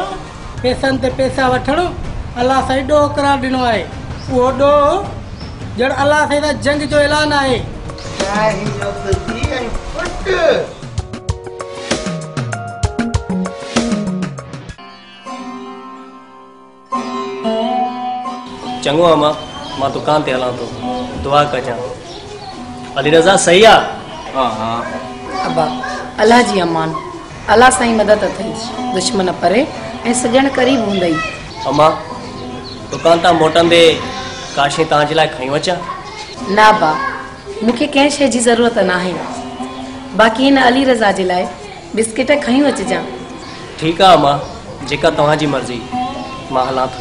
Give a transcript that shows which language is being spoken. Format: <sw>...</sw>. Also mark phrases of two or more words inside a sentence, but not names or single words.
<sd>पैसनि ते पैसा वठणु अलाह साईं ॾोह करार ॾिनो आहे उहो ॾोह ॼण अलाह साईं जा जंग जो ऐलान आहे चङो अम्मा मां दुकान ते हलां थो दुआ कजां अली रज़ा सही आहे हाँ हाँ अब्बा अल्लाह जी अमान अल्लाह साईं मदद अथई दुश्मन परे ऐं सजण करीब हूंदई अम्मा दुकान तां मोटंदे काशे तव्हांजे लाइ खयूं अचां ना बा मूंखे कंहिं शइ जी ज़रूरत न आहे बाक़ी हिन अली रज़ा जे लाइ बिस्किट खई अचजां।</sd> <hi>ठीक है</hi> <sd>मां, जेका तव्हांजी मर्जी, मां हलां थो।</sd>